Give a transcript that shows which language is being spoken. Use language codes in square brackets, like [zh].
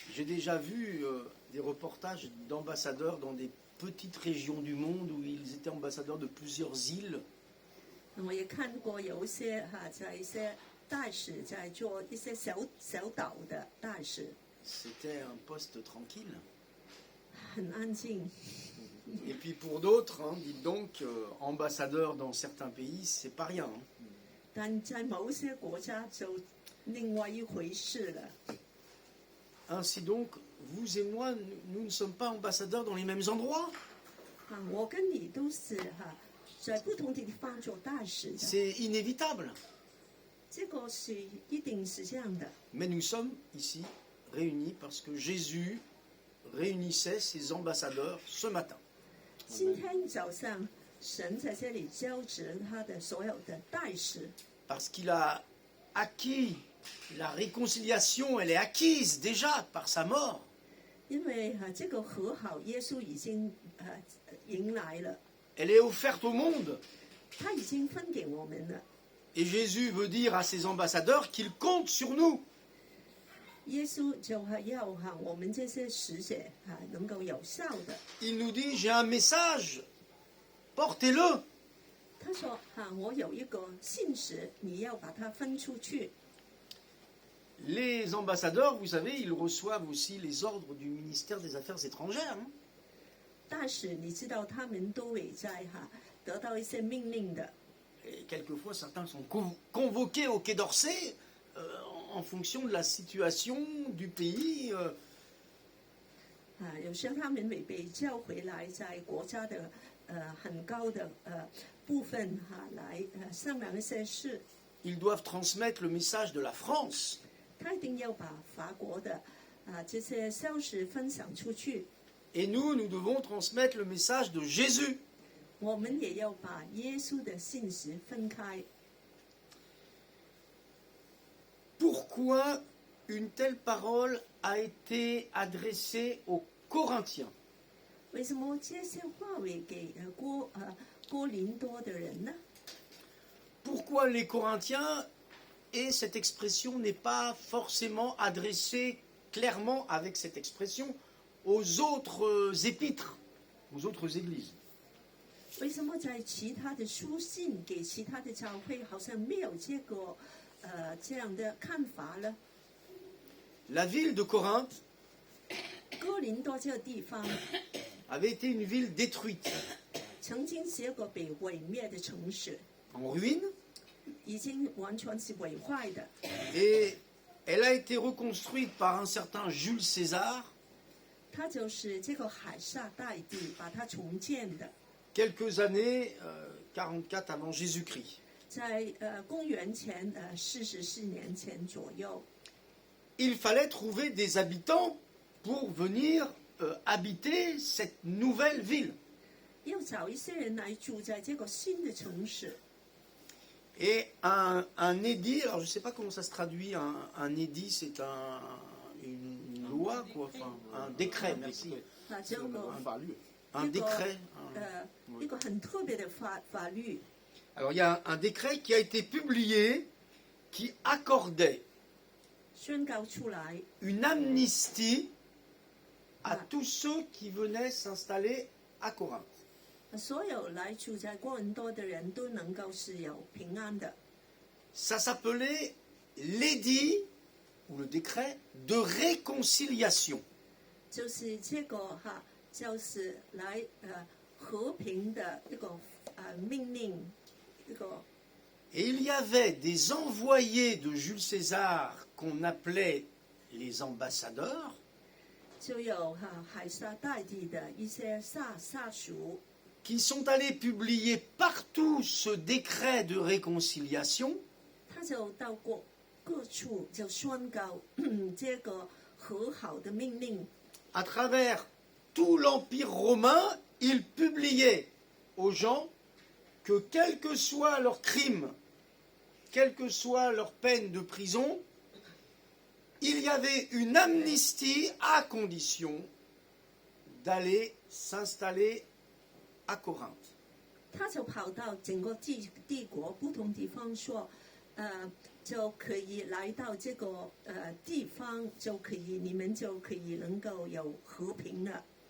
[fr] J'ai déjà vu des reportages d'ambassadeurs dans des petites régions du monde où ils étaient ambassadeurs de plusieurs îles. [zh] 我也看過有一些在一些大使在做一些小島的大使， [fr] C'était un poste tranquille. [zh] 很安靜。 [fr] Et puis pour d'autres, dites donc, ambassadeur dans certains pays, c'est pas rien. [zh] 但在某些國家就另外一回事了。 [fr] Ainsi donc, vous et moi, nous ne sommes pas ambassadeurs dans les mêmes endroits. [zh] 我跟你都是在不同的地方做大使的， [fr] C'est inévitable. [zh] 這個是一定是這樣的。 [fr] Mais nous sommes ici réunis parce que Jésus réunissait ses ambassadeurs ce matin. [zh] 今天早上，神在這裡召集他的所有的大使， [fr] Parce qu'il a acquis la réconciliation, elle est acquise déjà par sa mort. [zh] 因為這個和好，耶穌已經迎來了， [fr] Elle est offerte au monde. [zh] 他已經分給我們了。 [fr] Et Jésus veut dire à ses ambassadeurs qu'ils comptent sur nous. [zh] 耶稣就要我们这些使者能够有效的。 [fr] Il nous dit, j'ai un message, portez-le. [zh] 他说我有一个信使，你要把它分出去。 [fr] Les ambassadeurs, vous savez, ils reçoivent aussi les ordres du ministère des Affaires étrangères. [zh] 大使你知道他们都会在得到一些命令的。 [fr] Et quelquefois, certains sont convoqués au Quai d'Orsay en fonction de la situation du pays. [zh] 有时候他们会被叫回来，在国家的很高的部分来商量一些事。 [fr] Ils doivent transmettre le message de la France. [zh] 他一定要把法国的这些消息分享出去。 [fr] Et nous, nous devons transmettre le message de Jésus. [zh] 我们也要把耶稣的信息分开。 [fr] Pourquoi une telle parole a été adressée aux Corinthiens? [zh] 为什么这些话会给哥林多的人呢？ [fr] Pourquoi les Corinthiens, et cette expression n'est pas forcément adressée clairement avec cette expression aux autres épîtres, aux autres églises? [zh] 为什么在其他的书信给其他的教会好像没有这样的看法呢？ [fr] La ville de Corinthe [zh] 哥林多这个地方 [fr] avait été une ville détruite, [zh] 曾经是一个被毁灭的城市， [fr] en ruine, [zh] 已经完全是毁坏的。 [fr] et elle a été reconstruite par un certain Jules César [zh] 它就是这个海撒大帝把它重建的， [fr] quelques années, 44 avant Jésus-Christ. [zh] 在公元前44年前左右。 [fr] Il fallait trouver des habitants pour venir habiter cette nouvelle ville. [zh] 要找一些人来住在这个新的城市。 [fr] Et un édit, alors je ne sais pas comment ça se traduit, un édit c'est une loi, quoi, enfin, un décret, merci. [zh] 这个 [fr] Un décret. [zh] 一个很特别的法律。 [fr] Alors il y a un décret qui a été publié qui accordait [zh] 宣告出来， [fr] une amnistie à tous ceux qui venaient s'installer à Corinthe. [zh] 所有来住在哥林多的人都能够是有平安的。 [fr] Ça s'appelait l'édit ou le décret de réconciliation. [zh] 就是这个就是来和平的一个命令，一个 [fr] Et il y avait des envoyés de Jules César qu'on appelait les ambassadeurs, [zh] 就有海撒大帝的一些下属， [fr] qui sont allés publier partout ce décret de réconciliation. [zh] 他就到过各处就宣告这个和好的命令。 [fr] À travers tout l'Empire romain, ils publiaient aux gens que quel que soit leur crime, quelle que soit leur peine de prison, il y avait une amnistie à condition d'aller s'installer à Corinthe. [zh] 他就跑到整个帝国不同地方说，就可以来到这个地方，就可以你们就可以能够有和平了。